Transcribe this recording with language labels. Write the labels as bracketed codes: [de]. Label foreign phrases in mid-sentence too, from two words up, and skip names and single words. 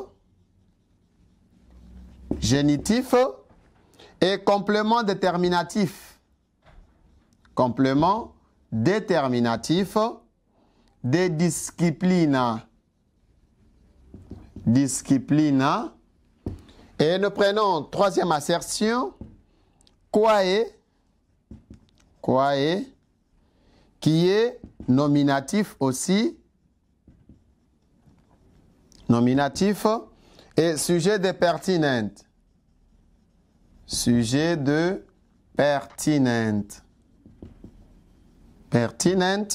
[fr] Génitif et complément déterminatif. Complément déterminatif de disciplina. Disciplina. Et nous prenons troisième assertion. Quae. Quae. Qui est nominatif aussi. Nominatif et sujet de pertinente. Sujet de pertinente. Pertinente.